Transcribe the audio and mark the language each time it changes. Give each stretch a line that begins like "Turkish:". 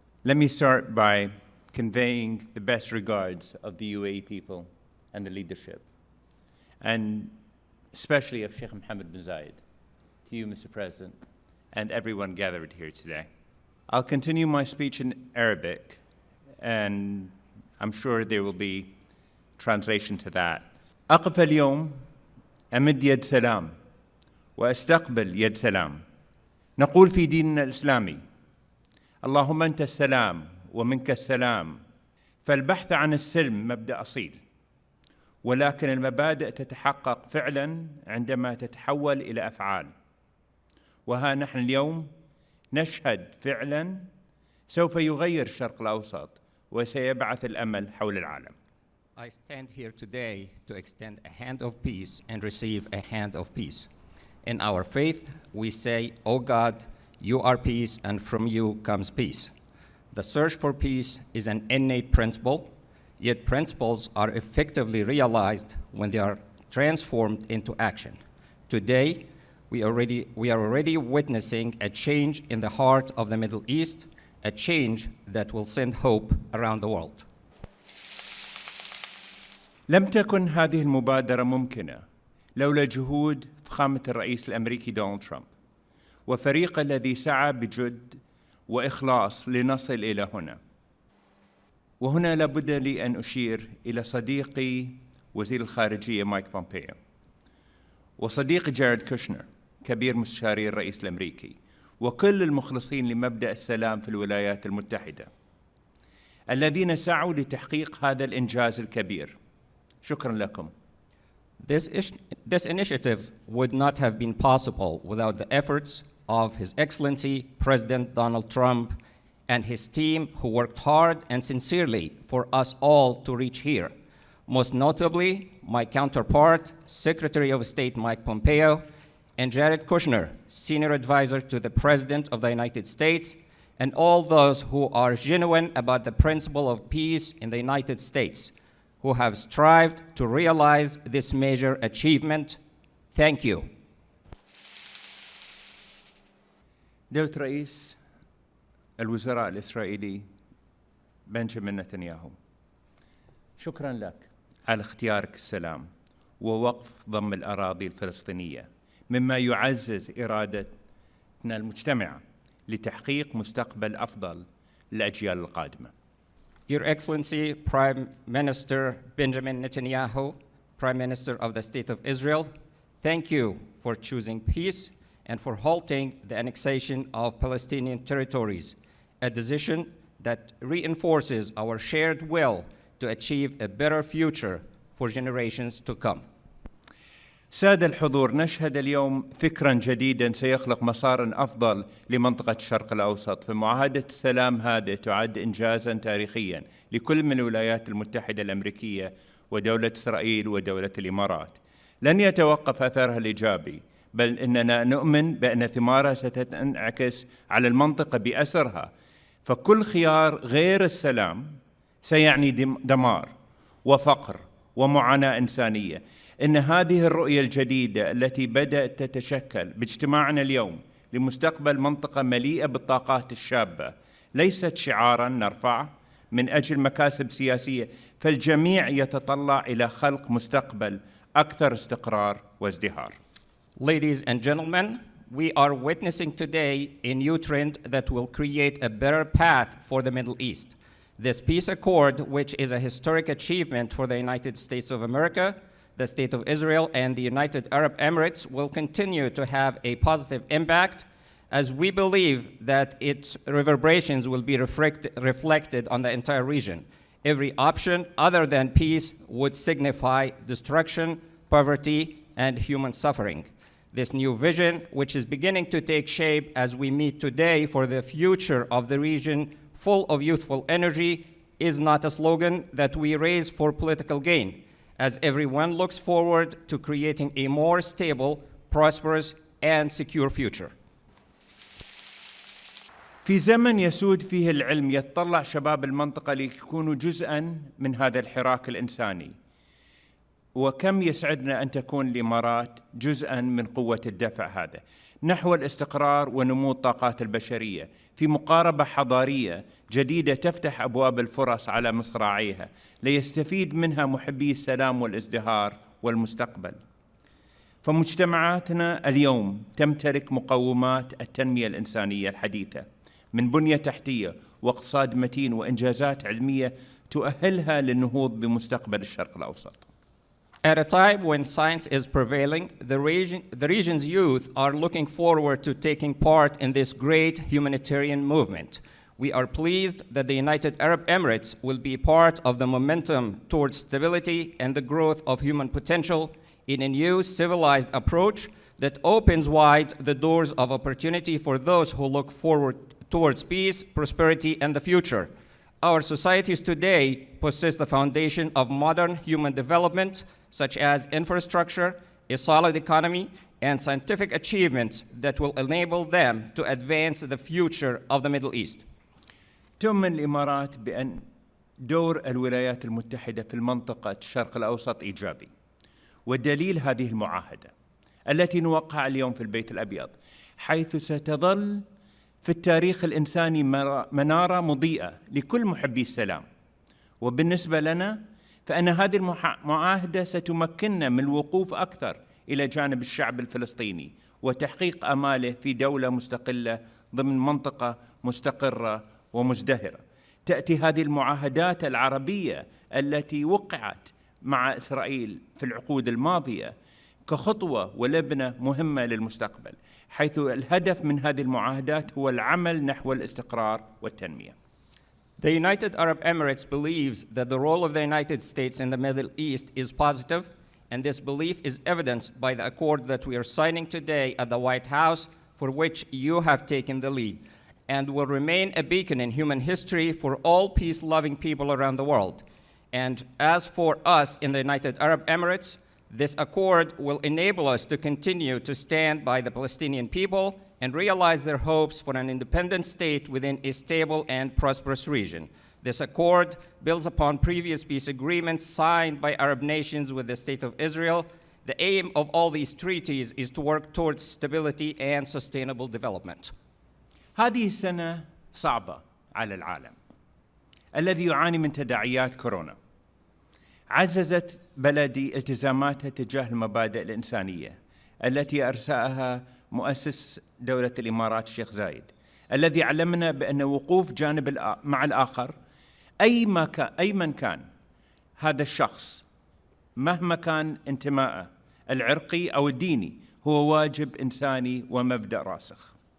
English: Let me start by conveying the best regards of the UAE people and the leadership, and especially of Sheikh Mohammed bin Zayed, to you, Mr. President, and everyone gathered here today. I'll continue my speech in Arabic, and I'm sure there will be translation to that.
Arabic: أقف اليوم أمد يد سلام وأستقبل يد سلام. نقول في ديننا الإسلامي: اللهم أنت السلام ومنك السلام. فالبحث عن السلم مبدأ أصيل، ولكن المبادئ تتحقق فعلا عندما تتحول إلى أفعال. وها نحن اليوم نشهد فعلا سوف يغير الشرق الأوسط وسيبعث الأمل حول العالم.
English: I stand here today to extend a hand of peace and receive a hand of peace. In our faith, we say, "O God, you are peace, and from you comes peace." The search for peace is an innate principle, yet principles are effectively realized when they are transformed into action. Today, we are already witnessing a change in the heart of the Middle East, a change that will send hope around the world.
Arabic: لم تكن هذه المبادرة ممكنة لولا جهود فخامة الرئيس الأمريكي دونالد ترامب وفريقه الذي سعى بجد وإخلاص لنصل إلى هنا. وهنا لابد لي أن أشير إلى صديقي وزير الخارجية مايك بومبيو، وصديقي جاريد كوشنر كبير مستشاري الرئيس الأمريكي، وكل المخلصين لمبدأ السلام في الولايات المتحدة الذين سعوا لتحقيق هذا الإنجاز الكبير. شكرا لكم.
English: This initiative would not have been possible without the efforts of His Excellency President Donald Trump and his team, who worked hard and sincerely for us all to reach here. Most notably, my counterpart, Secretary of State Mike Pompeo, and Jared Kushner, Senior Advisor to the President of the United States, and all those who are genuine about the principle of peace in the United States, who have strived to realize this major achievement. Thank you.
Arabic: دولة رئيس الوزراء الإسرائيلي بنجامين نتنياهو، شكرا لك على اختيارك السلام ووقف ضم الأراضي الفلسطينية، مما يعزز إرادتنا المجتمعة لتحقيق مستقبل أفضل للأجيال القادمة.
English: Your Excellency, Prime Minister Benjamin Netanyahu, Prime Minister of the State of Israel, thank you for choosing peace and for halting the annexation of Palestinian territories, a decision that reinforces our shared will to achieve a better future for generations to come.
Arabic: سادة الحضور، نشهد اليوم فكرا جديدا سيخلق مسارا أفضل لمنطقة الشرق الأوسط، فمعاهدة السلام هذه تعد إنجازا تاريخيا لكل من الولايات المتحدة الأمريكية ودولة إسرائيل ودولة الإمارات. لن يتوقف أثرها الإيجابي، بل إننا نؤمن بأن ثمارها ستنعكس على المنطقة بأسرها، فكل خيار غير السلام سيعني دمار وفقر ومعاناة إنسانية. إن هذه الرؤية الجديدة التي بدأت تتشكل باجتماعنا اليوم لمستقبل منطقة مليئة بالطاقات الشابة ليست شعاراً نرفعه من أجل مكاسب سياسية، فالجميع يتطلع إلى خلق مستقبل أكثر استقرار وازدهار.
English: Ladies and gentlemen, we are witnessing today a new trend that will create a better path for the Middle East. This peace accord, which is a historic achievement for the United States of America, the State of Israel, and the United Arab Emirates, will continue to have a positive impact, as we believe that its reverberations will be reflected on the entire region. Every option other than peace would signify destruction, poverty, and human suffering. This new vision, which is beginning to take shape as we meet today for the future of the region, full of youthful energy, is not a slogan that we raise for political gain, as everyone looks forward to creating a more stable, prosperous, and secure future.
Arabic: في زمن يسود فيه العلم يتطلع شباب المنطقة ليكونوا جزءاً من هذا الحراك الإنساني، وكم يسعدنا أن تكون الإمارات جزءاً من قوة الدفع هذا نحو الاستقرار ونمو الطاقات البشرية في مقاربة حضارية جديدة تفتح أبواب الفرص على مصراعيها ليستفيد منها محبي السلام والازدهار والمستقبل. فمجتمعاتنا اليوم تمتلك مقومات التنمية الإنسانية الحديثة من بنية تحتية واقتصاد متين وإنجازات علمية تؤهلها للنهوض بمستقبل الشرق الأوسط.
English: At a time when science is prevailing, the region's youth are looking forward to taking part in this great humanitarian movement. We are pleased that the United Arab Emirates will be part of the momentum towards stability and the growth of human potential in a new civilized approach that opens wide the doors of opportunity for those who look forward towards peace, prosperity, and the future. Our societies today possess the foundation of modern human development, such as infrastructure, a solid economy, and scientific achievements that will enable them to advance the future of the Middle East.
Arabic: تؤمن الإمارات بأن دور الولايات المتحدة في المنطقة الشرق الأوسط إيجابي، والدليل هذه المعاهدة التي نوقع اليوم في البيت الأبيض، حيث ستظل في التاريخ الإنساني منارة مضيئة لكل محبي السلام. وبالنسبة لنا فإن هذه المعاهدة ستمكننا من الوقوف أكثر إلى جانب الشعب الفلسطيني وتحقيق آماله في دولة مستقلة ضمن منطقة مستقرة ومزدهرة. تأتي هذه المعاهدات العربية التي وقعت مع إسرائيل في العقود الماضية كخطوة ولبنة مهمة للمستقبل، حيث الهدف من هذه المعاهدات هو العمل نحو الاستقرار والتنمية.
English: The United Arab Emirates believes that the role of the United States in the Middle East is positive, and this belief is evidenced by the accord that we are signing today at the White House, for which you have taken the lead, and will remain a beacon in human history for all peace-loving people around the world. And as for us in the United Arab Emirates, this accord will enable us to continue to stand by the Palestinian people and realize their hopes for an independent state within a stable and prosperous region. This accord builds upon previous peace agreements signed by Arab nations with the State of Israel. The aim of all these treaties is to work towards stability and sustainable development.
Arabic: هذه السنة صعبة على العالم الذي يعاني من تداعيات كورونا. عززت بلدي التزاماتها تجاه المبادئ الإنسانية التي أرساها مؤسس دولة الإمارات الشيخ زايد، الذي علمنا بأن وقوف جانب مع الآخر أي من كان هذا الشخص مهما كان انتمائه العرقي أو الديني هو واجب إنساني ومبدأ راسخ.